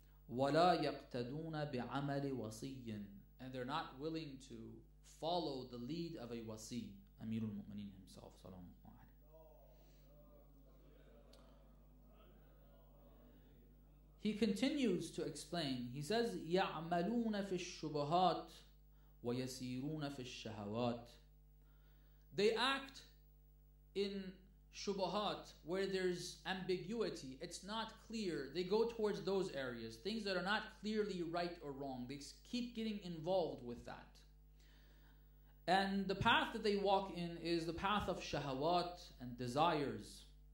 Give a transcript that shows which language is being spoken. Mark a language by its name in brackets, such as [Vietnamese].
[Arabic] ولا يقتدون بعمل وصي. [English] And they're not willing to follow the lead of a wasi, Amir al-Mu'mineen himself. He continues to explain. He says, [Arabic] يَعْمَلُونَ فِي الشُّبُهَاتِ وَيَسِيرُونَ فِي الشَّهَوَاتِ. [English] They act in shubuhat, where there's ambiguity, it's not clear. They go towards those areas, things that are not clearly right or wrong. They keep getting involved with that. And the path that they walk in is the path of shahawat and desires.